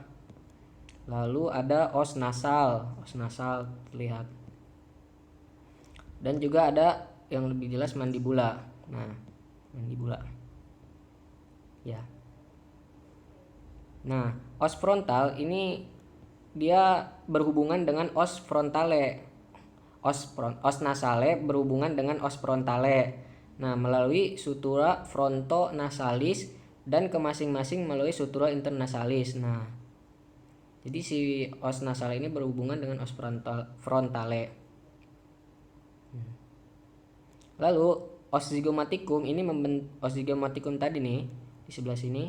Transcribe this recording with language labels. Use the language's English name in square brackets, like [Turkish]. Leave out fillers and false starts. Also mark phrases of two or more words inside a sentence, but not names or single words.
[Indonesian] Lalu ada [Latin] os nasal [Indonesian] terlihat. Dan juga ada yang lebih jelas mandibula. Nah, mandibula. Ya. Nah, [Latin] os frontal [Indonesian] ini dia berhubungan dengan [Latin] os frontale. Os nasale [Indonesian] berhubungan dengan [Latin] os frontale. [Indonesian] Nah, melalui [Latin] sutura frontonasalis [Indonesian] dan ke masing-masing melalui [Latin] sutura internasalis. [Indonesian] Nah, jadi si [Latin] os nasal [Indonesian] ini berhubungan dengan [Latin] os frontale. [Indonesian] Lalu [Latin] os zygomaticum [Indonesian] ini [Latin] os zygomaticum [Indonesian] tadi nih di sebelah sini.